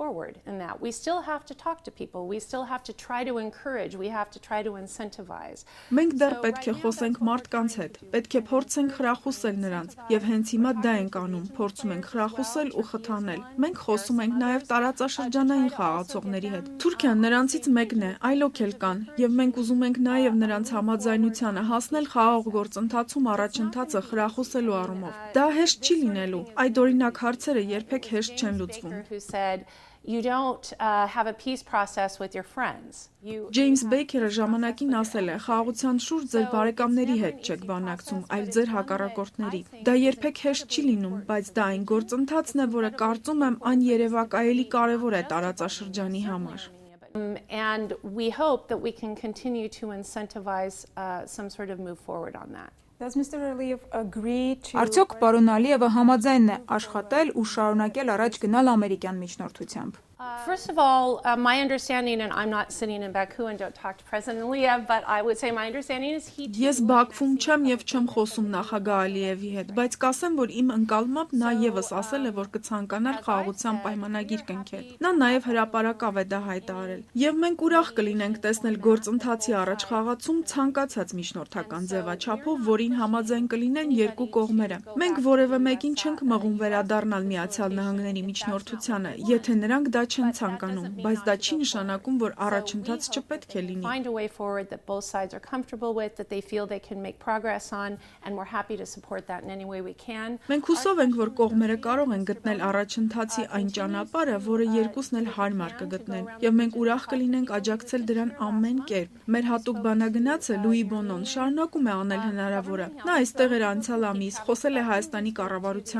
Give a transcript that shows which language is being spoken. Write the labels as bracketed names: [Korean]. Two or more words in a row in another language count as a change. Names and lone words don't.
[Armenian] Մենք դեռ պետք է խոսենք մարդկանց հետ, պետք է փորձենք խրախուսել նրանց, եւ հենց հիմա դա ենք անում, փորձում ենք խրախուսել ու խթանել։ Մենք խոսում ենք նաեւ տարածաշրջանային խաղացողների հետ։ Թուրքիան նրանցից մեկն է, այլոք էլ կան, եւ մենք ուզում ենք նաեւ նրանց համաձայնությանը հասնել խաղաղ գործընթացում առաջընթացը խրախուսելու առումով։ Դա հեշտ չի լինելու։ Այդ օրինակ հարցերը երբեք հեշտ չեն լուծվում։ [English] You don't have a peace process with your friends. [Armenian] Ջեյմս Բեյքերը ժամանակին ասել է. «Խաղաղության շուրջ ձեր բարեկամների հետ չեք բանակցում, այլ ձեր հակառակորդների»։ Դա երբեք հեշտ չի լինում, բայց դա այն գործընթացն է, որը կարծում եմ աներևակայելի կարևոր է տարածաշրջանի համար։ [English] And we hope that we can continue to incentivize some sort of move forward on that. Does Mr. Aliyev agree to [Armenian] Արդյոք պարոն Ալիևը համաձայն է աշխատել ու շարունակել առաջ գնալ ամերիկյան միջնորդությամբ։ [English] First of all, my understanding, and I'm not sitting in Baku and don't talk to President Aliyev, but I would say my understanding is he. [Armenian] Ես Բաքվում չեմ եւ չեմ խոսում նախագահ Ալիևի հետ, բայց կասեմ, որ իմ ընկալմամբ նա եւս ասել է, որ կցանկանար խաղաղության պայմանագիր կնքել։ Նա նաեւ հրապարակավ է դա հայտարարել։ Եվ մենք ուրախ կլինենք տեսնել գործընթացի առաջ խաղացում ցանկացած միջնորդական ձևաչափով, որին համաձայն կլինեն երկու կողմերը։ Մենք որևէ մեկին չենք մղում վերադառնալ Միացյալ Նահանգների միջնորդությանը, եթե նրանք դա չեն ցանկանում, բայց դա չի նշանակում, որ առաջընթաց չպետք է լինի։ [English] Find a way forward that both sides are comfortable with, that they feel they can make progress on, and we're happy to support that in any way we can. [Armenian] Մենք հուսով ենք, որ կողմերը կարող են գտնել առաջընթացի այն ճանապարհը, որը երկուսն էլ հարմար կգտնեն, եւ մենք ուրախ կլինենք աջակցել դրան ամեն կերպ։ Մեր հատուկ բանագնացը Լուի Բոնոն շարունակում է անել հնարավորը։ Նա այստեղ էր անցյալ ամիս, խոսել է Հայաստանի կառավարության